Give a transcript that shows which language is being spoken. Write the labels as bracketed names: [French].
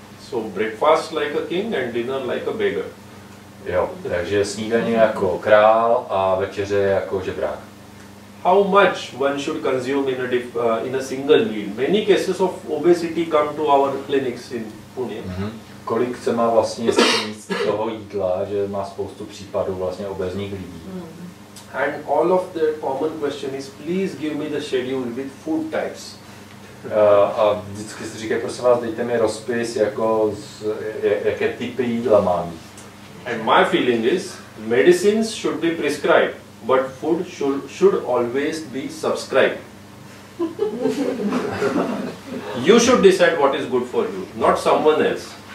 [English] So breakfast like a king and dinner like a beggar. [Czech] Jo, takže snídaně jako král a večeře jako žebrák. [English] How much one should consume in a single meal? Many cases of obesity come to our clinics in Pune. [Czech] Kolik se má vlastně sníst toho jídla, že má spoustu případů vlastně obézních lidí. [English] And all of the common question is, please give me the schedule with food types. [Czech] A vždycky si říkají, prosím vás, dejte mi rozpis, jako jaké typy jídla mám. [English] And my feeling is, medicines should be prescribed, but food should always be subscribed. You should decide what is good for you, not someone else.